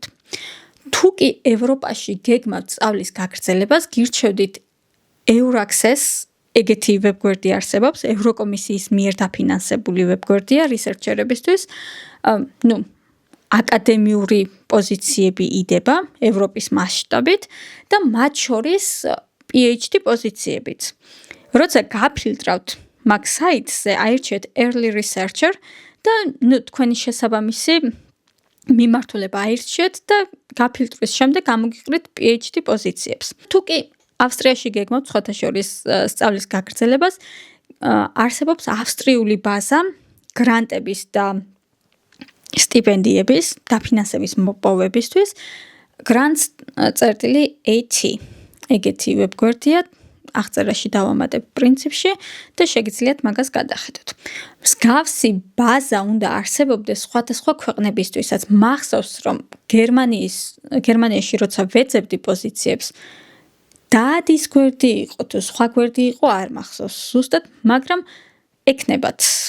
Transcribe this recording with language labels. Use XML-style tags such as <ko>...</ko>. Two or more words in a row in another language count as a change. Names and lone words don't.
<ka>თუ კი ევროპაში გეგმავთ სწავლის გაგრძელებას, გირჩევდით EURACCESS, ეგეთი ვებგვერდი არსებობს, ევროკომისიის მიერ დაფინანსებული ვებგვერდია რისერჩერებისთვის. აკადემიური პოზიციები იდება ევროპის მასშტაბით და მათ შორის PhD პოზიციებიც. როცა გაფილტრავთ მაგ საიტზე აირჩიეთ</ka> <en>early researcher</en> <ka>და თქვენი შესაბამისი მიმართულება აირჩიეთ და გაფილტვის შემდეგ გამოგიყრით PhD პოზიციებს. თუ კი ავსტრიაში გეგმავთ სხვათა შორის სწავლის გაგრძელებას, არსებობს ავსტრიული ბაზა გრანტების და სტიპენდიების დაფინანსების მოპოვებისთვის grants.at ეგეთი ვებგვერდია. აღწერაში დავამატებ პრინციპში და შეგიძლიათ მაგას გადახედოთ. მსგავსი ბაზა უნდა არსებობდეს სხვადასხვა ქვეყნებისთვისაც. მახსოვს, რომ გერმანიაში როცა ვეძებდი პოზიციებს, დადის გვერდი იყო თუ სხვა გვერდი იყო, არ მახსოვს ზუსტად, მაგრამ ექნებათ.</ka>